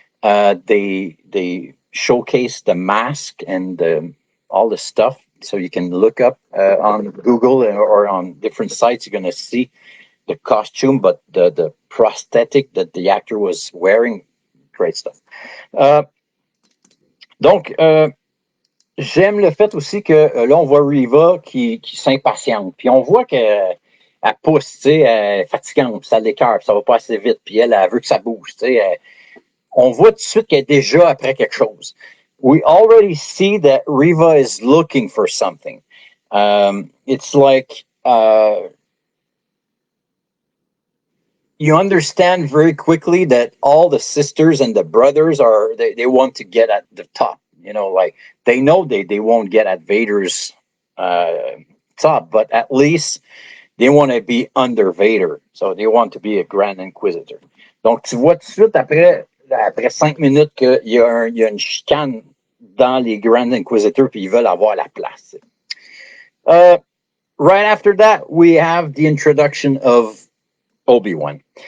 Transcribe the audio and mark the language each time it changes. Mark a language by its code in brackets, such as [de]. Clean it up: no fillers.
[en] They showcase the mask and all the stuff. So you can look up on Google or on different sites. You're going to see the costume, but the prosthetic that the actor was wearing, great stuff. [fr] Donc, j'aime le fait aussi que là, on voit Riva qui s'impatiente. Puis on voit qu'elle pousse, tu sais, elle est fatigante, puis ça l'écœure, puis ça va pas assez vite. Puis elle veut que ça bouge, tu sais. On voit tout de suite qu'elle est déjà après quelque chose. [en] We already see that Riva is looking for something. It's like you understand very quickly that all the sisters and the brothers they want to get at the top. You know, like they know they won't get at Vader's top, but at least they want to be under Vader. So they want to be a Grand Inquisitor. [fr] Donc tu vois tout de suite après 5 minutes qu'il y a une chicane dans les Grand Inquisitors puis ils veulent avoir la place. [en] Right after that, we have the introduction of Obi-Wan.